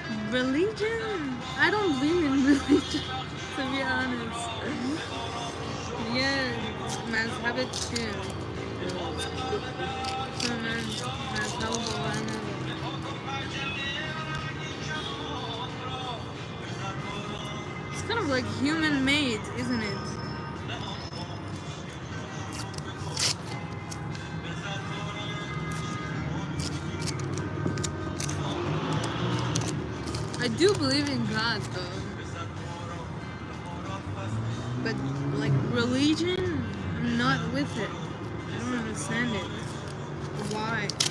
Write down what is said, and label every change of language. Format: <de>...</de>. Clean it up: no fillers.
<en>Religion? I don't believe in religion, to be honest.</en> <fa>Yeah, مذهبت چیه؟ چون من مذهب باور ندارم.</fa> <en>It's kind of like human made, isn't it? I do believe in God though, but like religion, I'm not with it. I don't understand it. Why?</en>